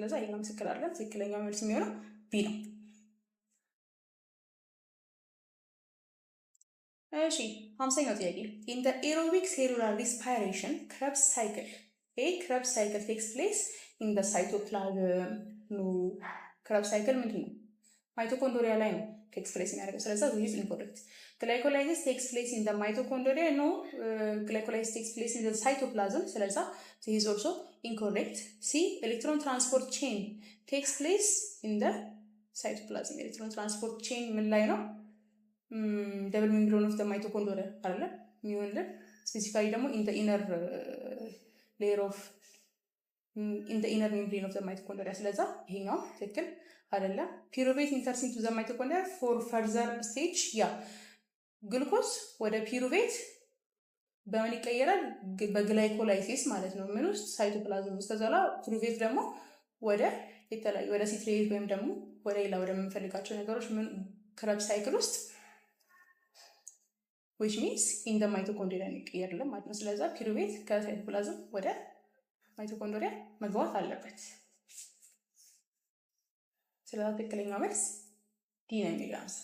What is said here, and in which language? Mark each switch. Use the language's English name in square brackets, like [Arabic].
[Amharic] ስለዛ ይሄኛው ምስክር አይደለም። ትክክለኛው መልስ የሚሆነው ቢ ነው። እሺ 50ኛው ጥያቄ [English] in the aerobic cellular respiration Krebs cycle a Krebs cycle takes place in the cytoplasm። no Krebs cycle [Amharic] ምንድን ነው? ማይቶኮንድሪያ ላይ ነው [English] takes place [Amharic] የሚያደርገው። ስለዛ [English] this is incorrect. Glycolysis takes place in the mitochondria. no glycolysis takes place in the cytoplasm. [Amharic] ስለዛ [English] this is also incorrect. C electron transport chain takes place in the cytoplasm. electron transport chain [Amharic] ምን ላይ ነው? [English] double membrane of the mitochondria [Amharic] አይደለ የሚሆንልን ስፔሲፊካሊ ደግሞ [English] in the inner layer of in the inner membrane of the mitochondria። [Amharic] ስለዛ ይሄኛው ትክክል አይደለም። pyruvate enters into the mitochondria for further stage። ያ ግሉኮዝ ወደ ፒሩቬት በምን ይቀየራል? በግላይኮላይሲስ ማለት ነው። ምን ውስጥ? ሳይቶፕላዝም ውስጥ። ከዛላ ፒሩቬት ደግሞ ወደ የተለያዩ ወደ ሲትሬት ወይም ደግሞ ወደ ሌላ ወደ የምንፈልጋቸው ነገሮች ምን ክረብስ ሳይክል ውስጥ [English] which means in the mitochondria [Amharic] ይቀየራል ማለት ነው። ስለዛ ፒሩቬት ከሳይቶፕላዝም ወደ ማይቶኮንድሪያ መግባት አለበት። ስለዛ ትክክለኛው መልስ ዲ ነው የሚለው።